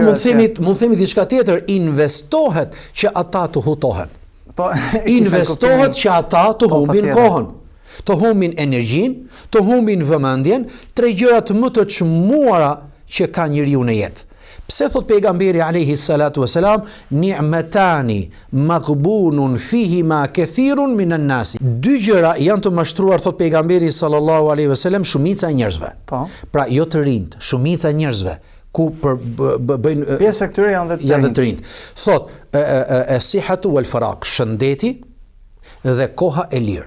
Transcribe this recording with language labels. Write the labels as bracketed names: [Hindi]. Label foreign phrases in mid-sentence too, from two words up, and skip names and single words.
[Albanian] Jo, mund themi diçka tjetër, investohet që ata të hutohen. Investohet që ata të humbin kohën, të humbin energjinë, të humbin vëmendjen, tre gjërat më të çmuara që ka njeriu në jetë. Pse thot pejgamberi [Arabic] عليه الصلاة والسلام, نعمتان مغبون فيهما كثير من الناس. [Albanian] Dy gjëra janë të mashtruar, thot pejgamberi [Arabic] صلى الله عليه وسلم, [Albanian] shumica e njerëzve. Pra jo të rinjt, shumica e njerëzve ku bëjnë pjesë e këtyre janë dhe të rinjt. Thot [Arabic] الصحة والفراغ, [Albanian] shëndeti dhe koha e lirë.